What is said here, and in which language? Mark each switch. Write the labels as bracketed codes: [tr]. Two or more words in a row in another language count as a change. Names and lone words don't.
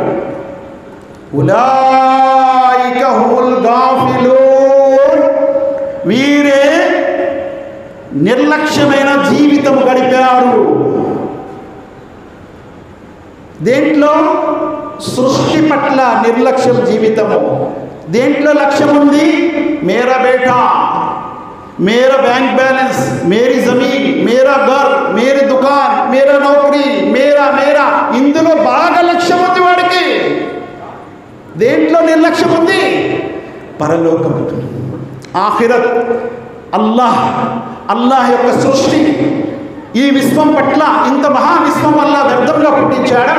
[ar] أولئك هم الغافلون, [te] వీరే నిర్లక్ష్యమైన జీవితం గడిపారు. దేంట్లో? సృష్టి పట్ల నిర్లక్ష్యం జీవితము. దేంట్లో లక్ష్యం ఉంది? [ur] میرا بیٹا، میرا [en] bank balance, [ur] میری زمین، میرا گھر، میری دکان، میرا نوکری، میرا میرا, [te] ఇందులో బాగా లక్ష్యం ఉంది వాడికి. దేంట్లో నిర్లక్ష్యం ఉంది? పరలోకం, ఆఖిరత్, అల్లాహ్ యొక్క సృష్టి. ఈ విశ్వం పట్ల, ఇంత మహావిశ్వం వల్ల వ్యర్థంగా పుట్టించాడా?